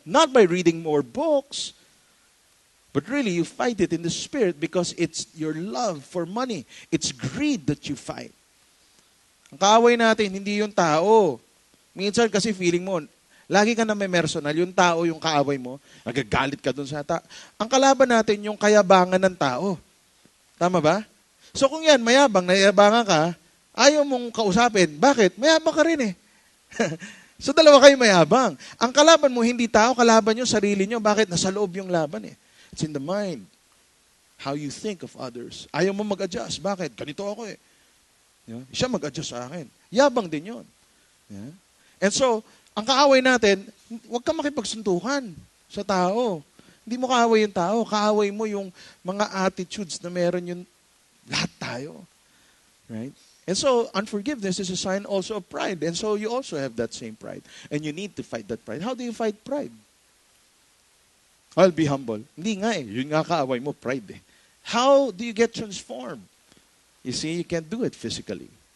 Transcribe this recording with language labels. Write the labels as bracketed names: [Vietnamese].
[English] Not by reading more books, but really you fight it in the spirit because it's your love for money. It's greed that you fight. [Filipino] Ang kaaway natin, hindi yung tao. Minsan kasi feeling mo, lagi ka na may personal, yung tao, yung kaaway mo, nagagalit ka dun sa tao. Ang kalaban natin, yung kayabangan ng tao. Tama ba? So kung yan, mayabang, nayabangan ka, ayaw mong kausapin. Bakit? Mayabang ka rin eh. So dalawa kayo mayabang. Ang kalaban mo, hindi tao, kalaban nyo, sarili nyo. Bakit? Nasa loob yung laban eh. [English] It's in the mind. How you think of others. [Filipino] Ayaw mo mag-adjust. Bakit? Ganito ako eh. Yeah? Siya mag-adjust sa akin. Yabang din yun. Yeah? And so, ang kaaway natin, huwag ka makipagsuntukan sa tao. Hindi mo kaaway yung tao. Kaaway mo yung mga attitudes na meron yung lahat tayo. [English] Right? And so, unforgiveness is a sign also of pride. And so, you also have that same pride. And you need to fight that pride. How do you fight pride? I'll be humble. [Filipino] Hindi nga eh. Yun nga kaaway mo, pride eh. [English] How do you get transformed? You see, you can't do it physically.